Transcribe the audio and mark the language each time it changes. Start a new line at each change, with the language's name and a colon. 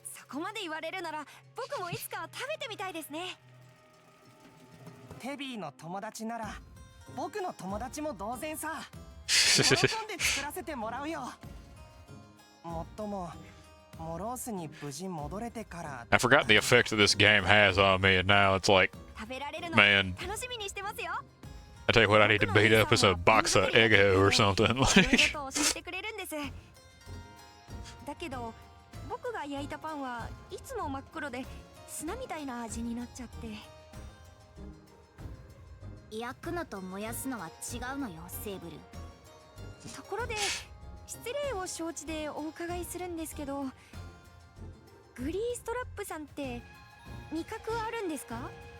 Japanese: そこまで言われるなら僕もいつか食べてみたいですね。テビーの友達なら僕の友達も同然さ。喜んで作らせてもらうよ。もっともモロースに無事戻れてから。
English: I forgot the effect that this game has on me, and now it's like,
Japanese: 食べられるの
English: man,
Japanese: 楽しみにしてますよ。
English: I tell you what, I need to beat up as a box of Eggo or something.
Japanese: いろいろと教えてくれるんです。だけど僕が焼いたパンはいつも真っ黒で砂みたいな味になっちゃって。焼くのと燃やすのは違うのよセーブル。ところで失礼を承知でお伺いするんですけど、グリーストラップさんって味覚はあるんですか？